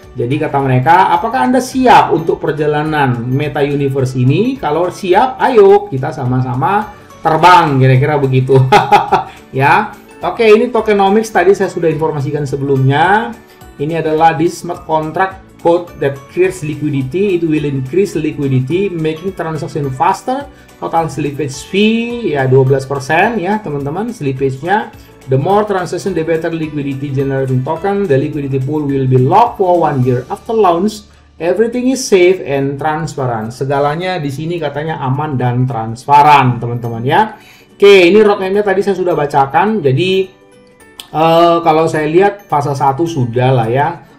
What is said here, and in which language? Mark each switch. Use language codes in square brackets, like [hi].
[id] Jadi kata mereka, apakah Anda siap untuk perjalanan Meta Universe ini? Kalau siap, ayo kita sama-sama terbang, kira-kira begitu. Ya. Oke, ini tokenomics tadi saya sudah informasikan sebelumnya. Ini adalah di smart contract [en] code that creates liquidity. It will increase liquidity, making transaction faster. [id] Total slippage fee ya 12% ya teman-teman slippage-nya. [en] The more transaction, the better liquidity generating token. The liquidity pool will be locked for 1 year after launch. Everything is safe and transparent. [id] Segalanya di sini katanya aman dan transparan, teman-teman ya. Oke, ini roadmap-nya tadi saya sudah bacakan. Jadi kalau saya lihat fase 1 sudah lah ya.